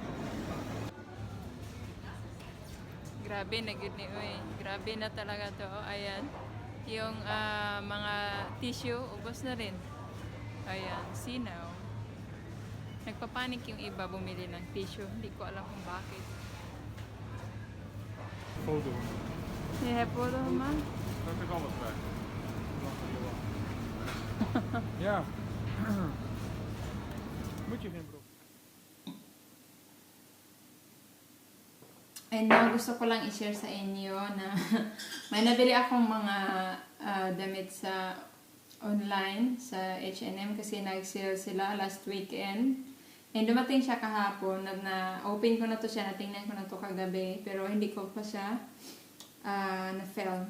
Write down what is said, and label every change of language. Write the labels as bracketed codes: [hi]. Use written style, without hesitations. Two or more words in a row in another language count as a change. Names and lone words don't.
[tl] Grabe na good ni uy. Grabe na talaga to. Ayan. Yung mga tissue, ubos na rin. Ayan, sinaw. Nagpapanik yung iba bumili ng tissue. Hindi ko alam kung bakit. [nl] Foto. [en] Yeah, photo man. [nl] Dat is alles bij. Ja. Moet je geen brood. [en] And now, [tl] gusto ko lang i-share sa inyo na may nabili akong mga damit sa online, sa H&M, kasi nag-sale sila [en] last weekend. [tl] And dumating siya kahapon, na-open ko na to siya, natingnan ko na to kagabi, pero hindi ko pa siya na-film.